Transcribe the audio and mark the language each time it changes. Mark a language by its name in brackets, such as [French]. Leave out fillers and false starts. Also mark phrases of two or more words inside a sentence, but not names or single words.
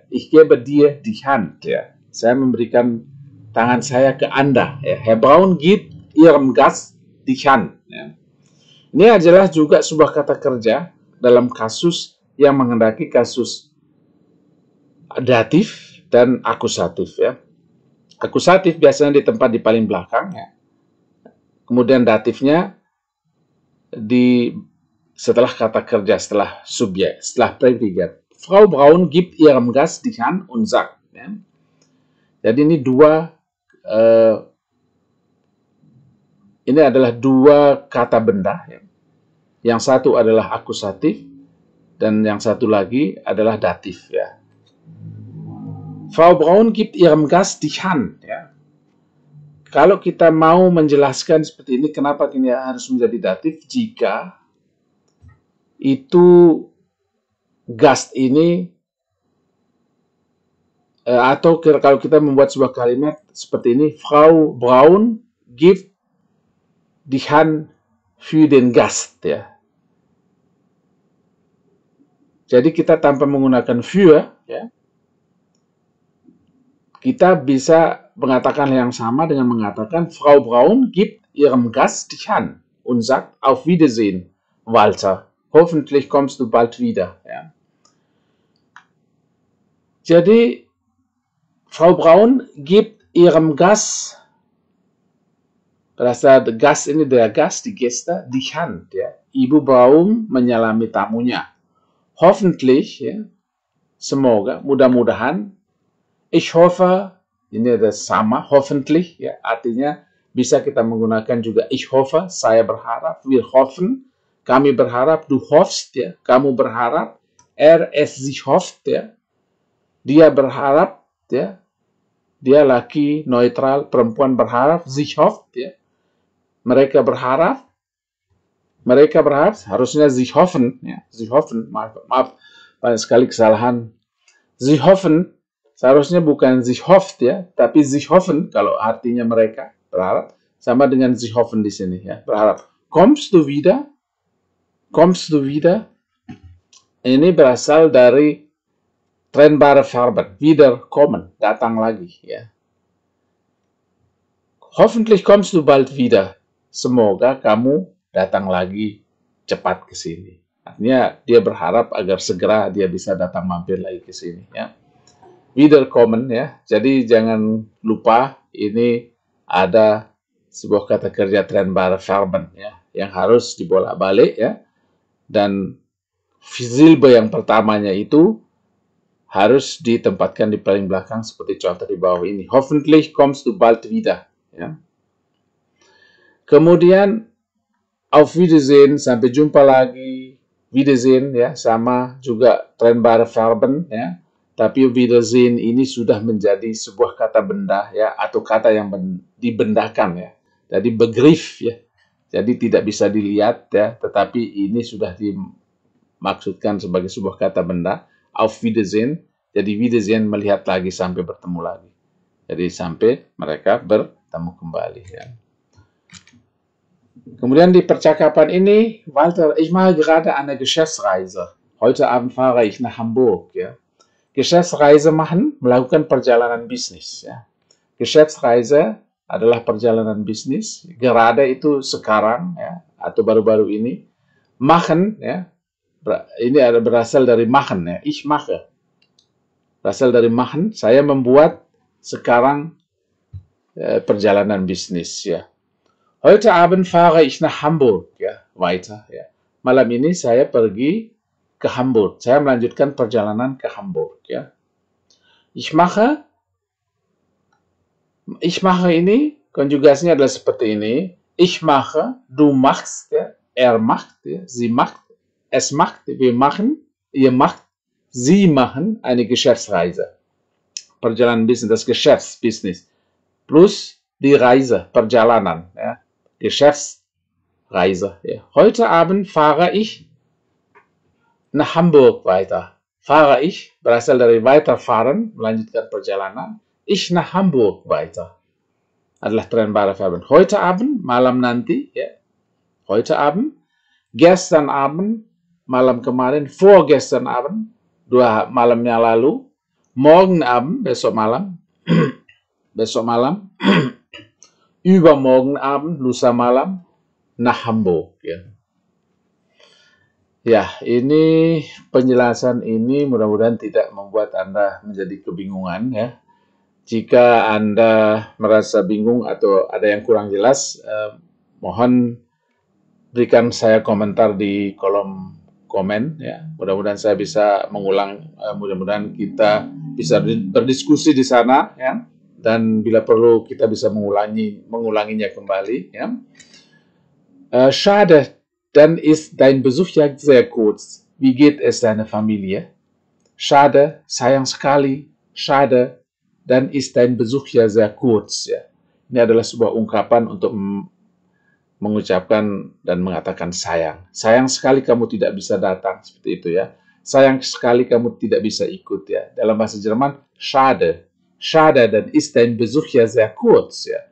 [German] Ich gebe dir die Hand, [Indonesian] ya. Saya memberikan tangan saya ke Anda, ya. [German] Herr Braun gibt ihrem Gast die Hand, [Indonesian] ya. Ini adalah juga sebuah kata kerja dalam kasus yang menghendaki kasus datif dan akusatif, ya. Akusatif biasanya ditempat di paling belakang, ya. Kemudian datifnya setelah kata kerja, setelah subjek, setelah predikat. [German] Frau Braun gibt ihrem Gast die Hand und sagt, [Indonesian] ya. Jadi ini adalah dua kata benda, ya. Yang satu adalah akusatif dan yang satu lagi adalah datif, ya. [German] Frau Braun gibt ihrem Gast die Hand, [Indonesian] ya. Kalau kita mau menjelaskan seperti ini, kenapa ini harus menjadi datif? Jika itu Gast ini, atau kalau kita membuat sebuah kalimat seperti ini, [German] Frau Braun gibt die Hand für den Gast, [Indonesian] ya. Jadi kita tanpa menggunakan für, ya, kita bisa mengatakan yang sama dengan mengatakan [German] Frau Braun gibt ihrem Gast die Hand und sagt auf Wiedersehen, [Indonesian] Walter. [German] Hoffentlich kommst du bald wieder, [Indonesian] ya. [German] Jadi Frau Braun gibt ihrem Gast [Indonesian] Berasal Gast ini [German] der Gast, die Gäste, die Hand. [Indonesian] Ya. Ibu Baum menyalami tamunya. Hoffentlich, ya, semoga, mudah-mudahan. [German] Ich hoffe, [Indonesian] ini ada sama, hoffentlich, ya, artinya bisa kita menggunakan juga [German] ich hoffe, [Indonesian] saya berharap, [German] wir hoffen, [Indonesian] kami berharap, [German] du hoffst, [Indonesian] ya, kamu berharap, [German] es sich hofft, [Indonesian] ya, dia berharap, ya, dia laki neutral, perempuan berharap, [German] sich hofft, [Indonesian] ya, mereka berharap, harusnya [German] sich hoffen, [Indonesian] ya, [German] sich hoffen, [Indonesian] maaf, banyak sekali kesalahan. [German] Sie hoffen, [Indonesian] seharusnya bukan [German] sich hofft, [Indonesian] ya, tapi [German] sich hoffen, [Indonesian] kalau artinya mereka berharap, sama dengan [German] sich hoffen [Indonesian] di sini, ya, berharap. [German] Kommst du wieder? Kommst du wieder? [Indonesian] Ini berasal dari [German] trennbare Verben, [Indonesian] wiederkommen, datang lagi, ya. [German] Hoffentlich kommst du bald wieder. [Indonesian] Semoga kamu datang lagi cepat ke sini. Artinya dia berharap agar segera dia bisa datang mampir lagi ke sini, ya. [German] Wiederkommen, ya. [Indonesian] Jadi jangan lupa ini ada sebuah kata kerja [German] trennbare Verben, [Indonesian] ya, yang harus dibolak-balik, ya. Dan silbe yang pertamanya itu harus ditempatkan di paling belakang seperti contoh di bawah ini. [German] Hoffentlich kommst du bald wieder, [Indonesian] ya. [German] Kemudian auf Wiedersehen, [Indonesian] sampai jumpa lagi. Wiedersehen, ya, sama juga [German] trennbare Verben, [Indonesian] ya. Tapi Wiedersehen ini sudah menjadi sebuah kata benda, ya, atau kata yang dibendakan, ya. Jadi begriff, ya. Jadi tidak bisa dilihat, ya, tetapi ini sudah dimaksudkan sebagai sebuah kata benda. [German] Auf Wiedersehen. [Indonesian] Jadi Wiedersehen melihat lagi sampai bertemu lagi. Jadi sampai mereka bertemu kembali, ya. Kemudian di percakapan ini, [German] Walter, ich mache gerade eine Geschäftsreise. Heute Abend fahre ich nach Hamburg. Ya. Geschäftsreise machen, [Indonesian] melakukan perjalanan bisnis. Ya. Geschäftsreise adalah perjalanan bisnis. Gerade itu sekarang, ya, atau baru-baru ini. Machen, ya, ini ada berasal dari machen. [German] Ya. Ich mache. [Indonesian] Berasal dari machen, saya membuat sekarang perjalanan bisnis. Ya. [German] Heute Abend fahre ich nach Hamburg, ya, weiter, [Indonesian] ya. Malam ini saya pergi ke Hamburg. Saya melanjutkan perjalanan ke Hamburg, ya. [German] Ich mache [Indonesian] ini konjugasinya adalah seperti ini. [German] Ich mache, du machst, ya, er macht, ya, sie macht, es macht, wir machen, ihr macht, sie machen eine Geschäftsreise. [Indonesian] Perjalanan bisnis, [German] das Geschäftsbusiness. Plus die Reise, [Indonesian] perjalanan, ya. [German] Geschäftsreise. Ja. Heute Abend fahre ich nach Hamburg weiter. Fahre ich [Indonesian] berasal dari weiterfahren, melanjutkan perjalanan. [German] Ich nach Hamburg weiter. Adalah trennbare Verben. Heute Abend, [Indonesian] malam nanti. Ya. [German] Heute Abend. Gestern Abend, [Indonesian] malam kemarin. [German] Vorgestern Abend, [Indonesian] 2 malamnya lalu. [German] Morgen Abend, [Indonesian] besok malam. Besok malam. [German] Übermorgen Abend, [Indonesian] lusa malam, [German] nach Hamburg. [Indonesian] Ya. Ya, ini penjelasan ini mudah-mudahan tidak membuat Anda menjadi kebingungan, ya. Jika Anda merasa bingung atau ada yang kurang jelas, mohon berikan saya komentar di kolom komen, ya. Mudah-mudahan saya bisa mengulang, mudah-mudahan kita bisa berdiskusi di sana, ya. Dan bila perlu kita bisa mengulanginya kembali. Ya. [German] Schade, dann ist dein Besuch ja sehr kurz. Wie geht es deiner Familie? Schade, [Indonesian] sayang sekali. [German] Schade, dann ist dein Besuch ja sehr kurz. [Indonesian] Ya. Ini adalah sebuah ungkapan untuk mengucapkan dan mengatakan sayang. Sayang sekali kamu tidak bisa datang, seperti itu, ya. Sayang sekali kamu tidak bisa ikut, ya. Dalam bahasa Jerman, [German] schade. Schade, dann ist dein Besuch ja sehr kurz, [Indonesian] ya.